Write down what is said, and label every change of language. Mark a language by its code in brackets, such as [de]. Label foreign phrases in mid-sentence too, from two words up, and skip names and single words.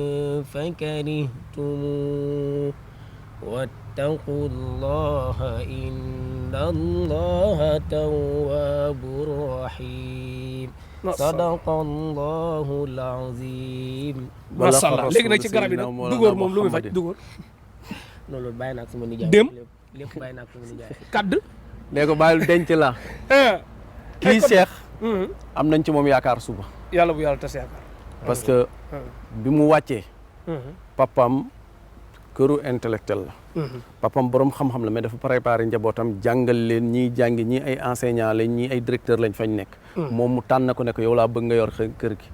[ar] فكرهتموه واتقوا الله إن الله تواب رحيم صدق الله العظيم ما شاء الله [wo] léegi nag ci garab yi nag dugóor moom lu muy faj dugóor loolu bàyyi naa ko sama nijaay dem lépp bàyyi naa ko sama nijaay kadd nee ko bàyyil denc la kii Cheikh am nañ ci moom yaakaar suba yàlla bu yàlla tas yaakaar [fr] parce que [wo] bi mu wàccee papam këru intellectuel la papam borom xam-xam la mais dafa préparé njabootam jàngal leen ñii jàngi ñii ay enseignant lañ ñii ay directeur lañ fañ nekk moom mu tànn ko ne ko yow laa bëgg nga yor kër gi